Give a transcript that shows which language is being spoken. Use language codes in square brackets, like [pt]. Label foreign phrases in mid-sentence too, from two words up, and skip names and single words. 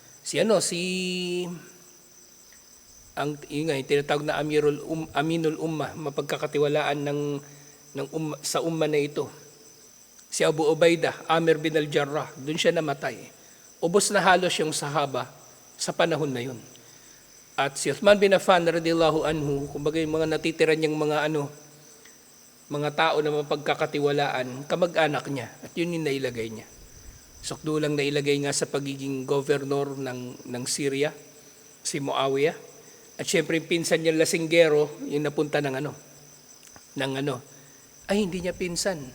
[tl] Yung tinatawag na Aminul Ummah, mapagkakatiwalaan sa umma na ito. Si Abu Ubaidah, Amir bin al-Jarrah, doon siya namatay. Ubos na halos yung sahaba sa panahon na yun. At si Uthman bin Affan [ar] رضي الله عنه, [tl] kumbaga yung mga natitira niyang mga tao na mapagkakatiwalaan, kamag-anak niya, at yun yung nailagay niya. Sukdo lang nailagay nga sa pagiging governor ng Syria, si Muawiyah. At syempre yung pinsan niya lasinggero, yung napunta hindi niya pinsan.